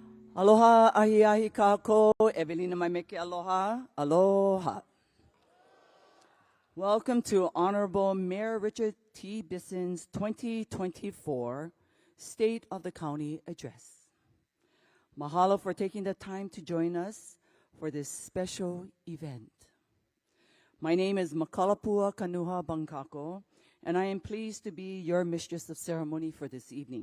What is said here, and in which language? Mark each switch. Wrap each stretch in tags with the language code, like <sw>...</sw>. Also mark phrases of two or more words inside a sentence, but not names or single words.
<haw>Aloha, ahi ahi kako, Evelina Maimeke aloha, aloha.</haw> <en>Welcome to Honorable Mayor Richard T. Bissen's 2024 State of the County Address. Mahalo for taking the time to join us for this special event. My name is Makalapua Kanuha Bangkako, and I am pleased to be your mistress of ceremony for this evening.</en>